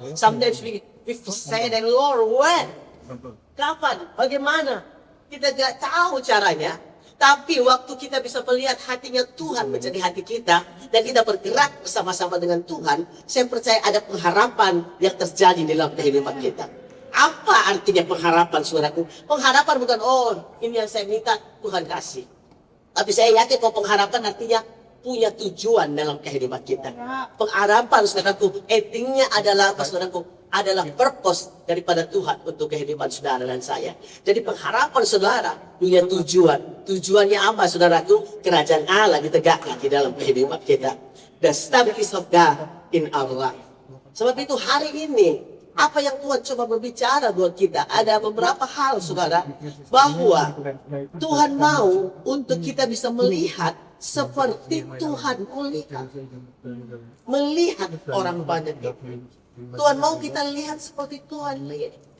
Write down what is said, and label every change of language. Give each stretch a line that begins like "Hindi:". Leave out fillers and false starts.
English: Sometimes we say that, Lord, when?
Indonesian: Kapan? Bagaimana? Kita gak tahu caranya. Tapi waktu kita bisa melihat hatinya Tuhan menjadi hati kita, dan kita bergerak bersama-sama dengan Tuhan, saya percaya ada pengharapan yang terjadi dalam kehidupan kita. Apa artinya pengharapan, saudaraku? Pengharapan bukan, oh ini yang saya minta Tuhan kasih. Tapi saya yakin bahwa pengharapan artinya punya tujuan dalam kehidupan kita. Pengharapan, saudaraku, intinya adalah apa, saudaraku? Adalah purpose daripada Tuhan untuk kehidupan saudara dan saya. Jadi pengharapan saudara punya tujuan. Tujuannya apa, saudaraku? Kerajaan Allah ditegakkan di dalam kehidupan kita.
English: The stability of God in our life.
Indonesian: Sebab itu hari ini, apa yang Tuhan coba berbicara buat kita? Ada beberapa hal, saudara, bahwa Tuhan mau untuk kita bisa melihat seperti Tuhan melihat. Melihat orang banyak itu. Tuhan mau kita lihat seperti Tuhan lihat.